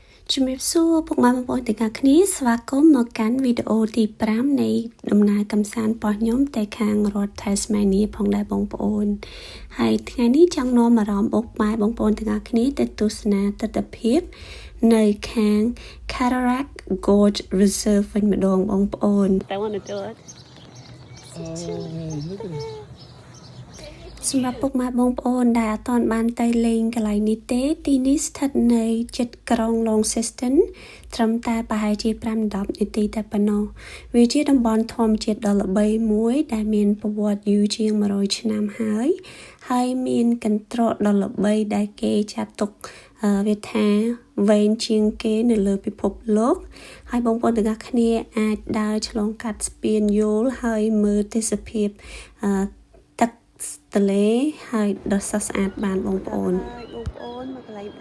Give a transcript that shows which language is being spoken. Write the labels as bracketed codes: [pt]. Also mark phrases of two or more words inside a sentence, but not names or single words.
[km] ជំរាបសួរពុកម៉ែបងប្អូនទាំងអស់គ្នាស្វាគមន៍មកកាន់វីដេអូទី5នៃដំណើរកម្សាន្តរបស់ខ្ញុំទៅខាងរដ្ឋ Tasmania ផងដែរបងប្អូនហើយថ្ងៃនេះចង់នាំអារម្មណ៍ពុកម៉ែបងប្អូនទាំងអស់គ្នាទៅទស្សនាទិដ្ឋភាពនៅខាង Cataract Gorge Reserve វិញម្ដងបងប្អូន [en] I want to do it look at it. [km] សម្រាប់ពុកម៉ែបងប្អូនដែលអត់ទាន់បានទៅលេងកន្លែងនេះទេទីនេះស្ថិតនៅជិតក្រុង Launceston ត្រឹមតែប្រហែលជា 5-10 នាទីតែប៉ុណ្ណោះវាជាតំបន់ធម្មជាតិដ៏ល្បីមួយដែលមានប្រវត្តិយូរជាង100ឆ្នាំហើយមានកន្ត្រកដ៏ល្បីដែលគេចាត់ទុកវាថាវែងជាងគេនៅលើពិភពលោកហើយបងប្អូនទាំងអស់គ្នាអាចដើរឆ្លងកាត់ស្ពានយល់ហើយមើលទេសភាពទន្លេហើយដ៏ស្រស់ស្អាតបានបងប្អូនបងប្អូនមកកន្លែងដើ